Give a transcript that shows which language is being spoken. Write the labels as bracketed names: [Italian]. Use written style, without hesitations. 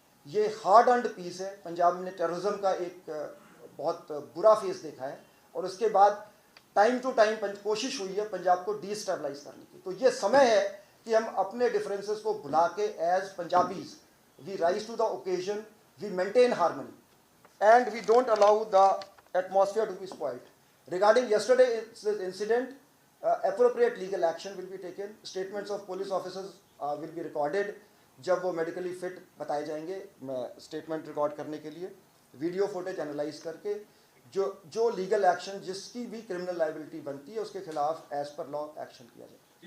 [Hindi] ये [English] hard earned peace [Hindi] है। पंजाब ने टेररिज्म का एक बहुत बुरा फेस देखा है, और उसके बाद टाइम टू टाइम कोशिश हुई है पंजाब को डिस्टेबलाइज करने की। तो ये समय है कि हम अपने डिफरेंसेस को भुला के [English] As Punjabis we rise to the occasion, we maintain harmony and we don't allow the atmosphere to be spoiled. Regarding yesterday incident, appropriate legal action will be taken. Statements of police officers will be recorded. [Hindi] जब वो medically fit बताए जाएंगे, मैं statement record करने के लिए video footage analyse करके जो लीगल एक्शन, जिसकी भी क्रिमिनल लाइबिलिटी बनती है, उसके खिलाफ [English] as per law [Hindi] एक्शन किया जाए।